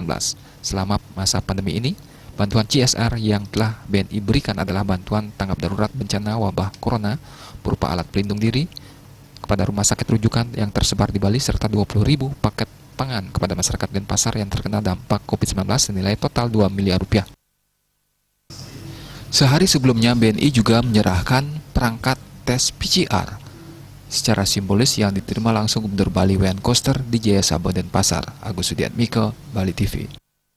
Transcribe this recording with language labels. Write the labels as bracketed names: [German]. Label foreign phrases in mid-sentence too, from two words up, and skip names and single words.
[Indonesian] Selama masa pandemi ini, bantuan CSR yang telah BNI berikan adalah bantuan tanggap darurat bencana wabah corona berupa alat pelindung diri kepada rumah sakit rujukan yang tersebar di Bali serta 20.000 paket pangan kepada masyarakat Denpasar yang terkena dampak COVID-19 senilai total 2 miliar rupiah. Sehari sebelumnya BNI juga menyerahkan perangkat tes PCR secara simbolis yang diterima langsung Gubernur Bali Wayan Koster di Jaya Sabo Denpasar. Agus Sudiatmiko, Bali TV.